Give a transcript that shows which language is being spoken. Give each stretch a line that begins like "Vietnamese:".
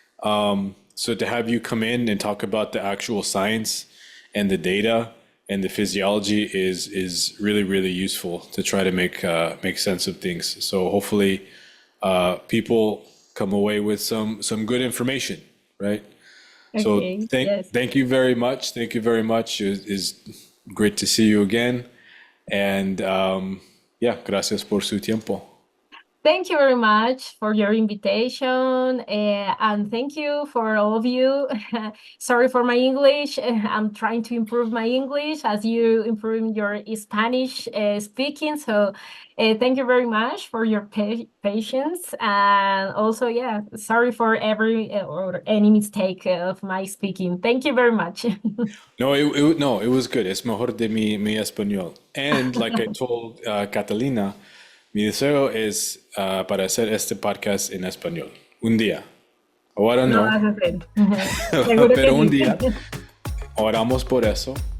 English: So to have you come in and talk about the actual science and the data and the physiology is really, really useful to try to make sense of things. So hopefully people come away with some good information, right? So Okay, yes. thank you very much. Thank you very much. It's great to see you again.
Spanish: And yeah, gracias por su tiempo.
English: Thank you very much for your invitation, and thank you for all of you. Sorry for my English. I'm trying to improve my English as you improve your Spanish speaking. So thank you very much for your patience. And also, yeah, sorry for every or any mistake of my speaking. Thank you very much.
Spanish: No, it was good. Es mejor de mi español. And like I told Catalina, mi deseo es para hacer este podcast en español. Un día. Ahora Lo no, vas a hacer. Seguro que pero un sí. día oramos por eso.